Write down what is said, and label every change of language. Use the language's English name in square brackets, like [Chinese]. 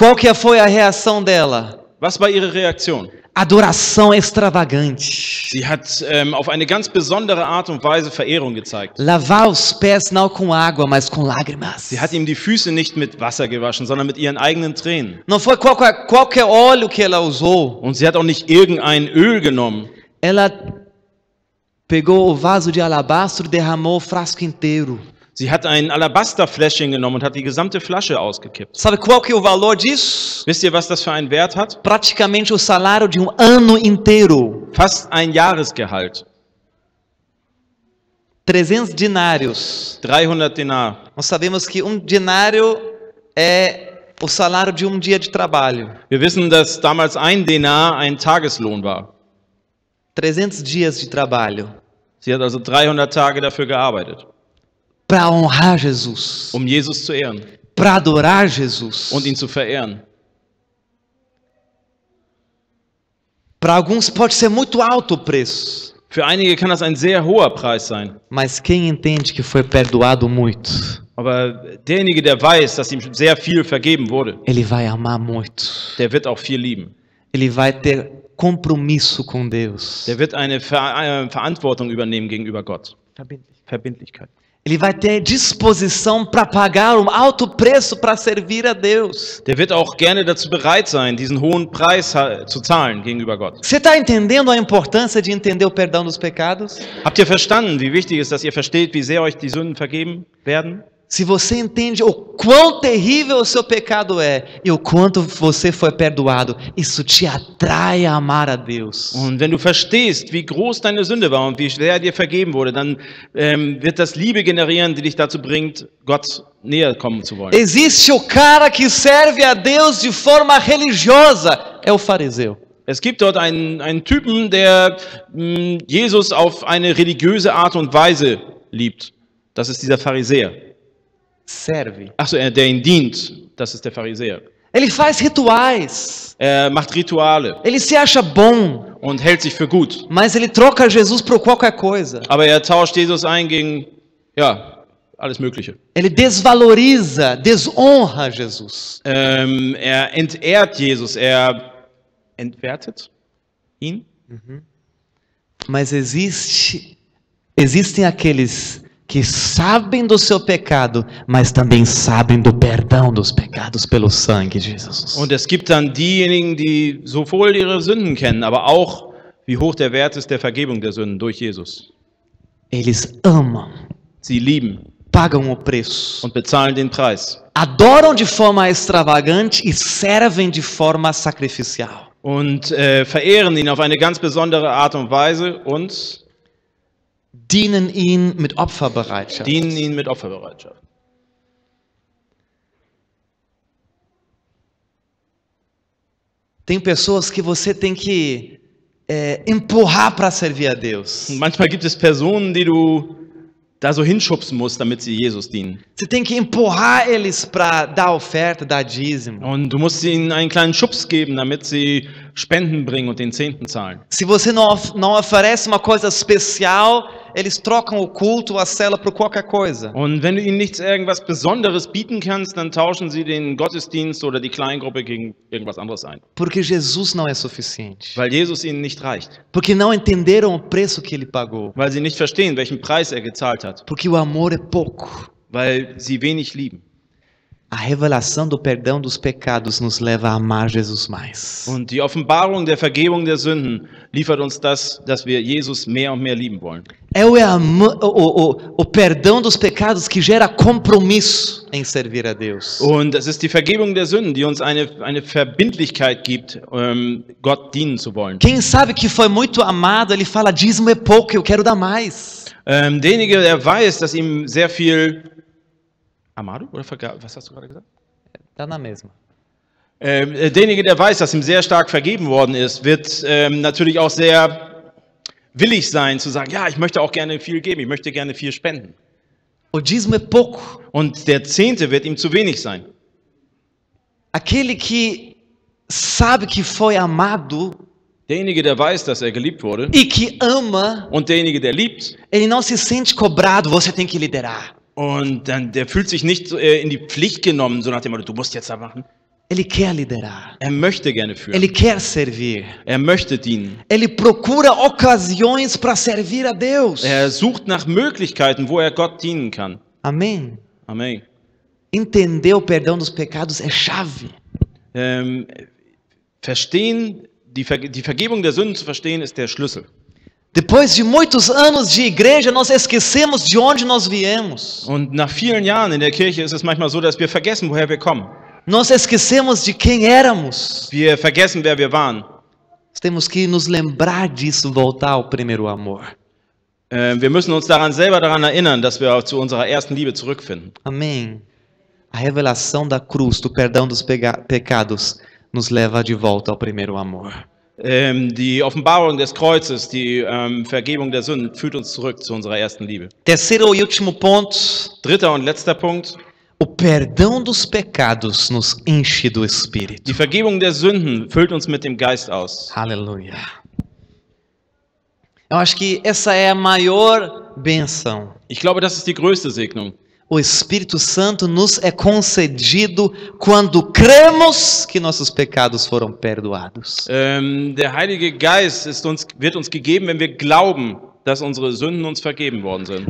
[Portuguese] Qual que foi a reação dela? [German] Was war ihre Reaktion? [Portuguese] Adoração extravagante. [German] Sie hat auf eine ganz besondere Art und Weise Verehrung gezeigt. [Portuguese] Lavar os pés não com água, mas com lágrimas. [German] Sie hat ihm die Füße nicht mit Wasser gewaschen, sondern mit ihren eigenen Tränen. [Portuguese] Não foi qualquer óleo que ela usou. [German] Und sie hat auch nicht irgendein Öl genommen. [Portuguese] Ela pegou o vaso de alabastro e derramou o frasco inteiro. [German] Sie hat ein Alabasterfläschchen genommen und hat die gesamte Flasche ausgekippt. [Portuguese] Sabe qual que é o valor disso? [German] Wisst ihr, was das für einen Wert hat? [Portuguese] Praticamente o salário de ano inteiro. [German] Fast ein Jahresgehalt. [Portuguese] 300 dinários. [German] 300 Dinar. [Portuguese] Nós sabemos que dinário é o salário de dia de trabalho. [German] Wir wissen, dass damals ein Denar ein Tageslohn war. [Portuguese] 300 dias de trabalho. [German] Sie hat also 300 Tage dafür gearbeitet. [Portuguese] Para honrar Jesus. [German] Jesus zu ehren. [Portuguese] Para adorar Jesus. [German] Und ihn zu verehren. [Portuguese] Para alguns pode ser muito alto o preço. [German] Für einige kann das ein sehr hoher Preis sein. [Portuguese] Mas quem entende que foi perdoado muito, [German] aber derjenige, der weiß, dass ihm sehr viel vergeben wurde, [Portuguese] ele vai amar muito. [German] Der wird auch viel lieben. [Portuguese] Ele vai ter compromisso com Deus. [German] Der wird eine Verantwortung übernehmen gegenüber Gott. Verbindlichkeit. [Portuguese] Ele vai ter disposição para pagar alto preço para servir a Deus. [German] Der wird auch gerne dazu bereit sein, diesen hohen Preis zu zahlen gegenüber Gott. [Portuguese] Você está entendendo a importância de entender o perdão dos pecados? [German] Habt ihr verstanden, wie wichtig es ist, dass ihr versteht, wie sehr euch die Sünden vergeben werden? [Portuguese] Se você entende o quão terrível o seu pecado é e o quanto você foi perdoado, isso te atrai a amar a Deus. [German] Und wenn du verstehst, wie groß deine Sünde war und wie schwer dir vergeben wurde, dann wird das Liebe generieren, die dich dazu bringt, Gott näher kommen zu wollen. [Portuguese] Existe o cara que serve a Deus de forma religiosa, é o fariseu. [German] Es gibt dort einen Typen, der Jesus auf eine religiöse Art und Weise liebt. Das ist dieser Pharisäer. [Portuguese] Serve. [German] Achso, der ihn dient. Das ist der Pharisäer. [Portuguese] Ele faz rituais. [German] Er macht Rituale [Portuguese] Ele se acha bom, [German] und hält sich für gut. [Portuguese] mas ele troca Jesus por qualquer coisa. [German] Aber er tauscht Jesus ein gegen, ja, alles Mögliche. [Portuguese] Ele desvaloriza, desonra Jesus. [German] Er entehrt Jesus. Er entwertet ihn. [Portuguese] Mas existem aqueles que sabem do seu pecado, mas também sabem do perdão dos pecados pelo sangue de Jesus. [German] Und es gibt dann diejenigen, die sowohl ihre Sünden kennen, aber auch, wie hoch der Wert ist der Vergebung der Sünden durch Jesus. [Portuguese] Eles amam, [German] Sie lieben [Portuguese] pagam o preço, [German] und bezahlen den Preis. [Portuguese] adoram de forma extravagante e servem de forma sacrificial. [German] Und verehren ihn auf eine ganz besondere Art und Weise und Dienen ihn mit Opferbereitschaft. dienen ihn mit Opferbereitschaft. [Portuguese] Tem pessoas que você tem que empurrar para servir a Deus. [German] Und manchmal gibt es Personen, die du da so hinschubsen musst, damit sie Jesus dienen. [Portuguese] Você tem que empurrar eles para dar oferta, dar dízimo. [German] Und du musst ihnen einen kleinen Schubs geben, damit sie Spenden bringen und den Zehnten zahlen. [Portuguese] Se você não oferece uma coisa especial, eles trocam o culto, a cela por qualquer coisa. [German] Und wenn du ihnen nichts irgendwas Besonderes bieten kannst, dann tauschen sie den Gottesdienst oder die Kleingruppe gegen irgendwas anderes ein. [Portuguese] Porque Jesus não é suficiente. [German] Weil Jesus ihnen nicht reicht. [Portuguese] Porque não entenderam o preço que ele pagou. [German] Weil sie nicht verstehen, welchen Preis er gezahlt hat. [Portuguese] Porque o amor é pouco. [German] Weil sie wenig lieben. [Portuguese] A revelação do perdão dos pecados nos leva a amar Jesus mais. [German] Und die Offenbarung der Vergebung der Sünden liefert uns das, dass wir Jesus mehr und mehr lieben wollen. [Portuguese] É o perdão dos pecados que gera compromisso em servir a Deus. [German] Und es ist die Vergebung der Sünden, die uns eine Verbindlichkeit gibt, Gott dienen zu wollen. [Portuguese] Quem sabe que foi muito amado, ele fala, dízimo é pouco, eu quero dar mais. [German] Derjenige, der weiß, dass ihm sehr viel Amado oder was hast du gerade gesagt? [Portuguese] Tá na mesma. [German] Derjenige, der weiß, dass ihm sehr stark vergeben worden ist, wird natürlich auch sehr willig sein zu sagen, ja, ich möchte auch gerne viel geben, ich möchte gerne viel spenden. [Portuguese] O dízimo é pouco. [German] Und der Zehnte wird ihm zu wenig sein. [Portuguese] Aquele que sabe que foi amado [German] Derjenige, der weiß, dass er geliebt wurde, [Portuguese] e que ama, [German] und derjenige, der liebt, [Portuguese] ele não se sente cobrado, você tem que liderar. [German] und dann, der fühlt sich nicht in die Pflicht genommen, so nach dem Motto, du musst jetzt da machen. [Portuguese] Ele quer liderar. [German] Er möchte gerne führen. [Portuguese] Ele quer servir. [German] Er möchte dienen. [Portuguese] Ele procura ocasiões para servir a Deus. [German] Er sucht nach Möglichkeiten, wo er Gott dienen kann. [Portuguese] Amém. [German] Amen. [Portuguese] Entender o perdão dos pecados é chave. [German] Verstehen, die Vergebung der Sünden zu verstehen, ist der Schlüssel. [Portuguese] Depois de muitos anos de igreja, nós esquecemos de onde nós viemos. [German] Und nach vielen Jahren in der Kirche ist es manchmal so, dass wir vergessen, woher wir kommen. [Portuguese] Nós esquecemos de quem éramos. [German] Wir vergessen, wer wir waren. [Portuguese] Temos que nos lembrar disso, voltar ao primeiro amor. [German] Wir müssen uns selber daran erinnern, dass wir zu unserer ersten Liebe zurückfinden. [Portuguese] Amém. A revelação da cruz, do perdão dos pecados, nos leva de volta ao primeiro amor. [German] Die Offenbarung des Kreuzes, die Vergebung der Sünden, führt uns zurück zu unserer ersten Liebe. [Portuguese] Terceiro e último ponto. [German] Dritter und letzter Punkt. [Portuguese] O perdão dos pecados nos enche do Espírito. [German] Die Vergebung der Sünden füllt uns mit dem Geist aus. [Portuguese] Aleluia. Eu acho que essa é a maior bênção. [German] Ich glaube, das ist die größte Segnung. [Portuguese] O Espírito Santo nos é concedido quando cremos que nossos pecados foram perdoados. [German] Der Heilige Geist wird uns gegeben, wenn wir glauben, dass unsere Sünden uns vergeben worden sind.